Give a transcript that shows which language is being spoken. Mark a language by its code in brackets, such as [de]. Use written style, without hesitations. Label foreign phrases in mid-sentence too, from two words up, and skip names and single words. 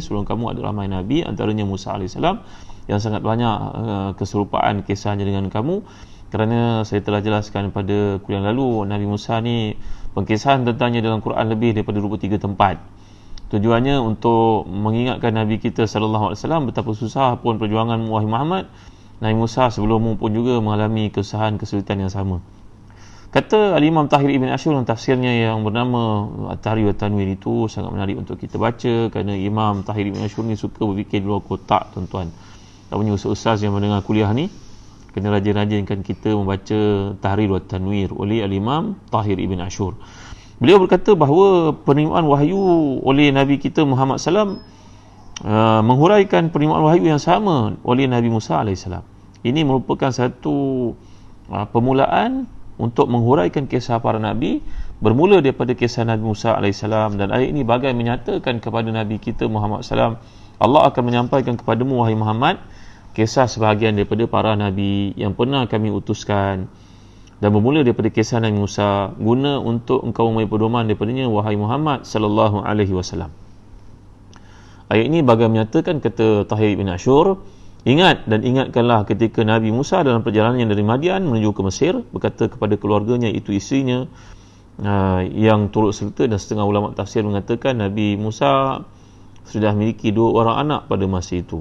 [ms] Sebelum kamu ada ramai nabi, antaranya Musa AS, yang sangat banyak keserupaan kisahnya dengan kamu. Kerana saya telah jelaskan pada kuliah lalu, Nabi Musa ni pengkisahan tentangnya dalam Quran lebih daripada 23 tempat. Tujuannya untuk mengingatkan Nabi kita [ar] صلى الله عليه وسلم [ms] betapa susah pun perjuangan wahai Muhammad, Nabi Musa sebelummu pun juga mengalami kesusahan kesulitan yang sama. Kata Al-Imam Tahir Ibn Ashur dalam tafsirnya yang bernama At-Tahrir wa Tanwir itu sangat menarik untuk kita baca, kerana Imam Tahir Ibn Ashur ni suka berfikir di luar kotak, tuan-tuan. Tak punya ustaz yang mendengar kuliah ni kena rajin-rajinkan kita membaca Tahrir wa Tanwir oleh Al-Imam Tahir Ibn Ashur. Beliau berkata bahawa penerimaan wahyu oleh Nabi kita Muhammad SAW menghuraikan penerimaan wahyu yang sama oleh Nabi Musa AS. Ini merupakan satu permulaan untuk menghuraikan kisah para Nabi, bermula daripada kisah Nabi Musa AS, dan ayat ini bagai menyatakan kepada Nabi kita Muhammad SAW, Allah akan menyampaikan kepadamu wahai Muhammad kisah sebahagian daripada para Nabi yang pernah kami utuskan, dan bermula daripada kisah Nabi Musa, guna untuk engkau mempunyai pedoman daripadanya wahai Muhammad [ar] صلى الله عليه وسلم. [ms] Ayat ini bagai menyatakan, kata Tahir bin Ashur, ingat dan ingatkanlah ketika Nabi Musa dalam perjalanannya dari Madian menuju ke Mesir, berkata kepada keluarganya, itu isterinya yang turut serta, dan setengah ulama tafsir mengatakan Nabi Musa sudah memiliki 2 orang anak pada masa itu.